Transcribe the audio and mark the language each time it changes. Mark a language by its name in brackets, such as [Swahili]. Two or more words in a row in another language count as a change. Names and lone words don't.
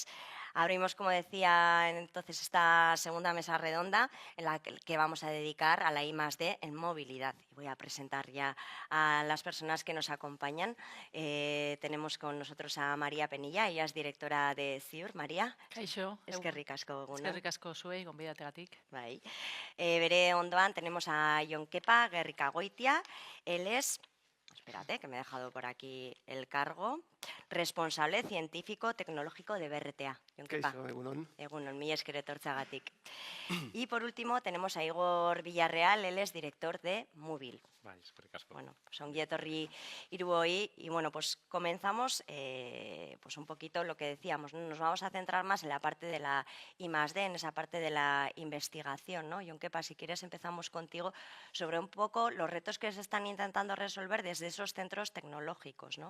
[Spanish] Abrimos, como decía, entonces esta segunda mesa redonda en la que vamos a dedicar a la I+D en movilidad. Y voy a presentar ya a las personas que nos acompañan. Tenemos con nosotros a María Penilla, ella es directora de CIUR. María, [Basque] Kaixo, eskerrik asko egunon. eskerrik asko zuei, gonbidategatik. Bai. Bere ondoan [Spanish] tenemos a Jon Kepa Gerrikagoitia. Él es, espérate, que me he dejado por aquí el cargo, responsable científico tecnológico de BRTA. Jon Kepa. [Basque] Kaixo, egunon. Egunon, mila esker etortzeagatik. [Spanish] Y por último tenemos a Igor Villarreal, él es director de Móvil. [Basque] Bai, eskerrik asko. [Spanish] Bueno, pues [Basque] ongi etorri hiruoi [Spanish] y pues comenzamos pues un poquito lo que decíamos, ¿no? Nos vamos a centrar más en la parte de la I+D, en esa parte de la investigación, ¿no? Jon Kepa, si quieres empezamos contigo sobre un poco los retos que se están intentando resolver desde esos centros tecnológicos, ¿no?